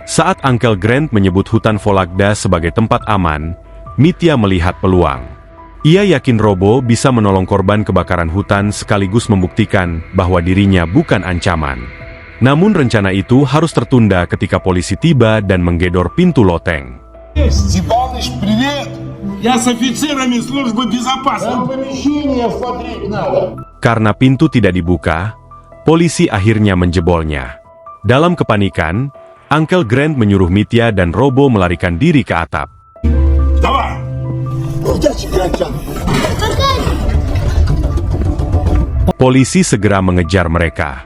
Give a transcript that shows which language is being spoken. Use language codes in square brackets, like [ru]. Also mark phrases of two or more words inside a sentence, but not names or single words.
[id] Saat Uncle Grant menyebut hutan Vologda sebagai tempat aman, Mitya melihat peluang. Ia yakin Robo bisa menolong korban kebakaran hutan sekaligus membuktikan bahwa dirinya bukan ancaman. Namun rencana itu harus tertunda ketika polisi tiba dan menggedor pintu loteng. [ru] Степаныч, привет! Я с офицерами службы безопасности. Помещение смотреть надо. [id] Karena pintu tidak dibuka, polisi akhirnya menjebolnya. Dalam kepanikan, Uncle Grant menyuruh Mitya dan Robo melarikan diri ke atap. [ru] Давай! [id] Polisi segera mengejar mereka.